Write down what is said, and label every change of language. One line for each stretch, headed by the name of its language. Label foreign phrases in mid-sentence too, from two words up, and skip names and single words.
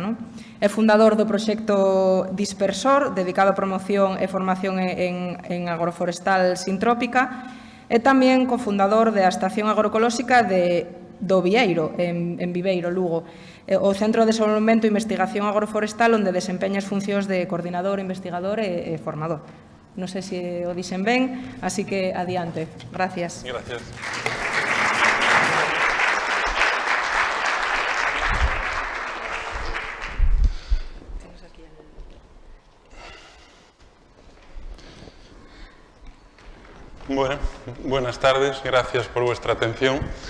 Galician: É fundador do proxecto Dispersor, dedicado á promoción e formación en agroforestal sintrópica, e tamén cofundador da Estación Agroecolóxica do Vieiro, en Viveiro, Lugo, o Centro de Desenvolvemento e Investigación Agroforestal, onde desempeña as funcións de coordinador, investigador e formador. Non sei se o dixen ben, así que adiante.
Spanish: Gracias. Gracias. Bueno, buenas tardes, gracias por vuestra atención.